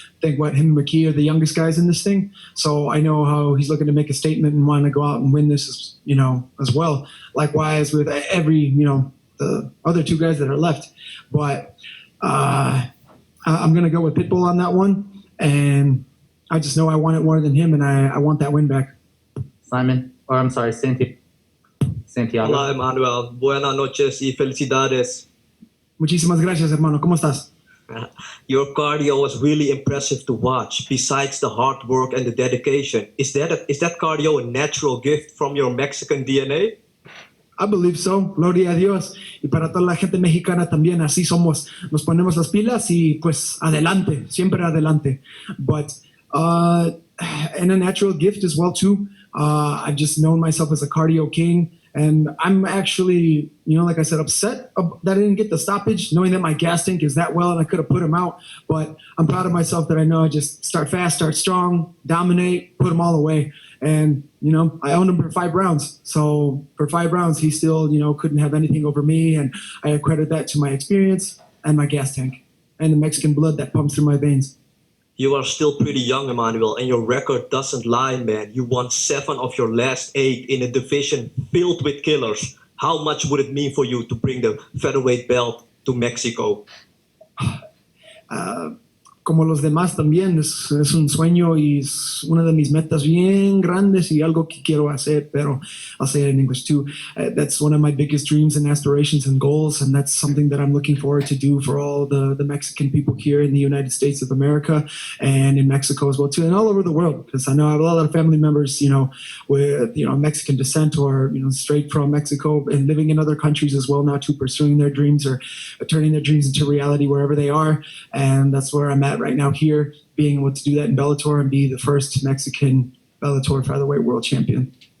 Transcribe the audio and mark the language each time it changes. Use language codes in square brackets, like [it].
[en] I think him and McKee are the youngest guys in this thing. So I know how he's looking to make a statement and want to go out and win this, as well. Likewise with every, the other 2 guys that are left. But I'm going to go with Pitbull on that one. And I just know I want it more than him, and I want that win back. Simon, or I'm sorry, Santiago. [es] Hola, Emmanuel. Buenas noches y felicidades. Muchísimas gracias, hermano. ¿Cómo estás? [en] Your cardio was really impressive to watch. Besides the hard work and the dedication, is that cardio a natural gift from your Mexican DNA? I believe so, [es] gloria a Dios. Y para toda la gente mexicana también, así somos. Nos ponemos las pilas y pues adelante, siempre adelante. [en] But, and a natural gift as well too. I've just known myself as a cardio king. And I'm actually, like I said, upset that I didn't get the stoppage, knowing that my gas tank is that well and I could have put him out. But I'm proud of myself that I know I just start fast, start strong, dominate, put them all away. And, I owned him for 5 rounds. So for 5 rounds, he still, couldn't have anything over me. And I accredit that to my experience and my gas tank and the Mexican blood that pumps through my veins. You are still pretty young, Emmanuel, and your record doesn't lie, man. You won 7 of your last 8 in a division filled with killers. How much would it mean for you to bring the featherweight belt to Mexico? [es] Como los demás también, es un sueño y es una de mis metas bien grandes y algo que quiero hacer, pero [en] I'll say it in English too. That's one of my biggest dreams and aspirations and goals, and that's something that I'm looking forward to do for all the Mexican people here in the United States of America and in Mexico as well too, and all over the world, because I know I have a lot of family members, with, Mexican descent or, straight from Mexico and living in other countries as well now too, pursuing their dreams or turning their dreams into reality wherever they are, and that's where I'm at right now here, being able to do that in Bellator and be the first Mexican Bellator featherweight world champion.